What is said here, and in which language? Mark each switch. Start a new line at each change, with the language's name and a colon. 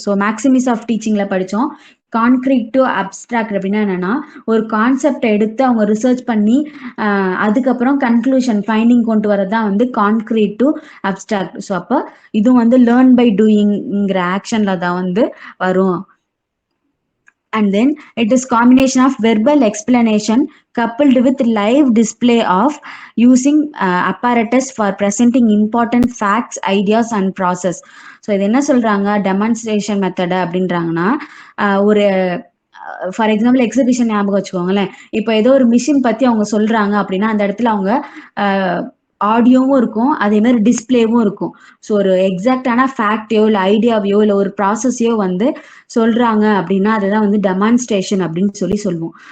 Tamil: So மேக்ஸிமிஸ் of டீச்சிங்ல படித்தோம். Concrete to abstract அப்படின்னா என்னன்னா, ஒரு கான்செப்டை எடுத்து அவங்க ரிசர்ச் பண்ணி அதுக்கப்புறம் கன்க்ளூஷன் ஃபைண்டிங் கொண்டு வரதான் வந்து கான்க்ரீட் டு அப்ஸ்ட்ராக்ட். ஸோ அப்போ இதுவும் வந்து லேர்ன் பை டூயிங்கிற ஆக்ஷன்ல தான் வந்து வரும்.
English: And then it is combination of verbal explanation coupled with live display of using apparatus for presenting important facts, ideas and process.
Tamil: So இது என்ன சொல்றாங்க, டெமான்ஸ்ட்ரேஷன் மெத்தட் அப்படின்றாங்கன்னா ஒரு ஃபார் எக்ஸாம்பிள் எக்ஸிபிஷன் ஞாபகம் வச்சுக்கோங்களேன். இப்போ ஏதோ ஒரு மிஷின் பத்தி அவங்க சொல்றாங்க அப்படின்னா அந்த இடத்துல அவங்க ஆடியோவும் இருக்கும், அதே மாதிரி டிஸ்பிளேவும் இருக்கும். ஸோ ஒரு எக்ஸாக்டான ஃபேக்டையோ இல்லை ஐடியாவையோ இல்லை ஒரு ப்ராசஸையோ வந்து சொல்றாங்க அப்படின்னா அதுதான் வந்து டெமான்ஸ்ட்ரேஷன் அப்படின்னு சொல்லுவோம்.